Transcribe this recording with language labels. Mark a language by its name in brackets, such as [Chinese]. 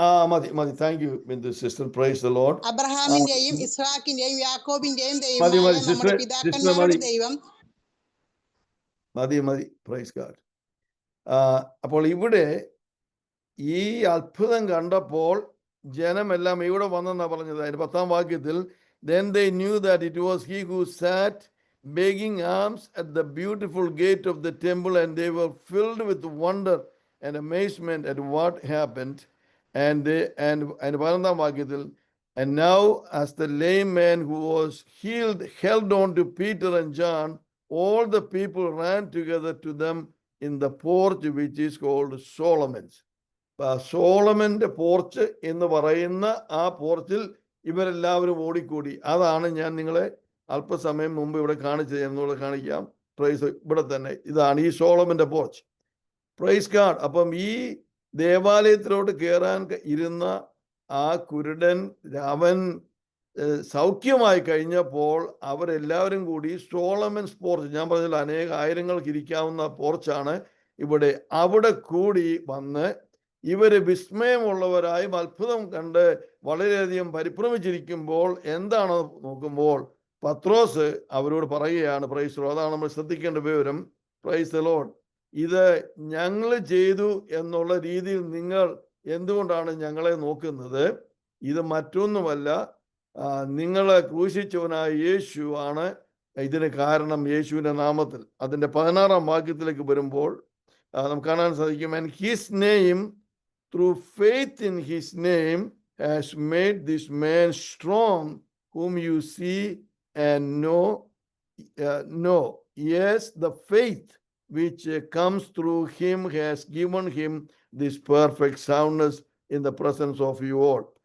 [English] മതി. Thank you Bindu sister. Praise the lord. [Malayalam] അബ്രഹാമിന്റെയും ഇസ്ഹാക്കിന്റെയും യാക്കോബിന്റെയും ദൈവമായ നമ്മുടെ പിതാക്കന്മാരുടെ ദൈവം. [English] മതി. Praise God. [Malayalam] അപ്പോൾ ഇവിടെ ഈ അത്ഭുതം കണ്ടപ്പോൾ ജനമെല്ലാം ഇവിടെ വന്നെന്നാണ് പറഞ്ഞത്. അതിന്റെ 10-ാം വാക്യത്തിൽ, [English] then they knew that it was he who sat begging alms at the beautiful gate of the temple, and they were filled with wonder and amazement at what happened. And [Malayalam] 11-ാം വാക്യത്തിൽ, [English] and now as the lame man who was healed held on to Peter and John, all the people ran together to them in the porch which is called Solomon's. [Malayalam] സോളമന്റെ porch എന്ന് പറയുന്ന ആ പോർച്ചിൽ ഇവരെല്ലാവരും ഓടിക്കൂടി. അതാണ് ഞാൻ നിങ്ങളെ അല്പസമയം മുമ്പ് ഇവിടെ കാണിച്ചത്. എന്നൂടെ കാണിക്കാം. പ്രൈസ്. ഇവിടെ തന്നെ ഇതാണ് ഈ സോളമന്റെ പോർച്ച്. [English] Praise God. [Malayalam] അപ്പം ഈ ദേവാലയത്തിലോട്ട് കയറാൻ ഇരുന്ന ആ കുരുടൻ, അവൻ സൗഖ്യമായി കഴിഞ്ഞപ്പോൾ അവരെല്ലാവരും കൂടി സോളമൻസ് പോർച്ച്, ഞാൻ പറഞ്ഞില്ല, ആയിരങ്ങൾക്ക് ഇരിക്കാവുന്ന പോർച്ചാണ്, ഇവിടെ അവിടെ കൂടി വന്ന് ഇവര് വിസ്മയമുള്ളവരായും അത്ഭുതം കണ്ട് വളരെയധികം പരിഭ്രമിച്ചിരിക്കുമ്പോൾ എന്താണ് നോക്കുമ്പോൾ പത്രോസ് അവരോട് പറയുകയാണ്, [English] Praise the lord. [Malayalam] അതാണ് നമ്മൾ ശ്രദ്ധിക്കേണ്ട വിവരം. [English] Praise the lord. [Malayalam] ഇത് ഞങ്ങൾ ചെയ്തു എന്നുള്ള രീതിയിൽ നിങ്ങൾ എന്തുകൊണ്ടാണ് ഞങ്ങളെ നോക്കുന്നത്? ഇത് മറ്റൊന്നുമല്ല, നിങ്ങളെ ക്രൂശിച്ചവനായ യേശു ആണ് ഇതിന് കാരണം. യേശുവിന്റെ നാമത്തിൽ. അതിന്റെ 16-ാം വാക്യത്തിലേക്ക് വരുമ്പോൾ നമുക്ക് കാണാൻ സാധിക്കും, [English] and his name, through faith in his name, has made this man strong, whom you see and know. Yes, the faith which comes through him has given him this perfect soundness in the presence of you all.